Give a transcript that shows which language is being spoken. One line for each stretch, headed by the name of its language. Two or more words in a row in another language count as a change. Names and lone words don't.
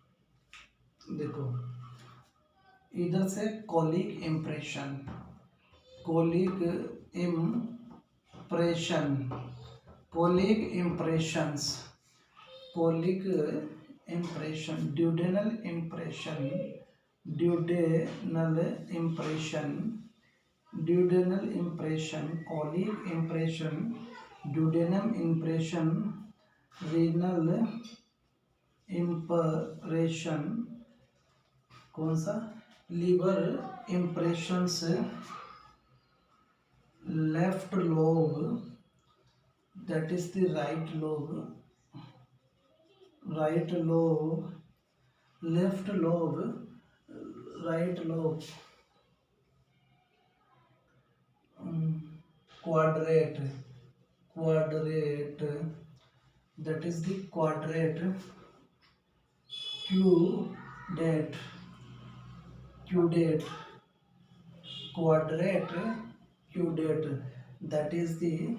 Hindi: देखो इधर से
English: colic impression,
Hindi: कोलिक
English: impression, colic impressions, colic impression, duodenal impression, duodenal impression, duodenal impression, colic impression, duodenum impression, renal impression,
Hindi: कौन सा,
English: liver impressions, left lobe, that is the right lobe, right lobe, left lobe, right lobe, quadrate, quadrate, that is the quadrate, caudate, caudate, quadrate, caudate, that is the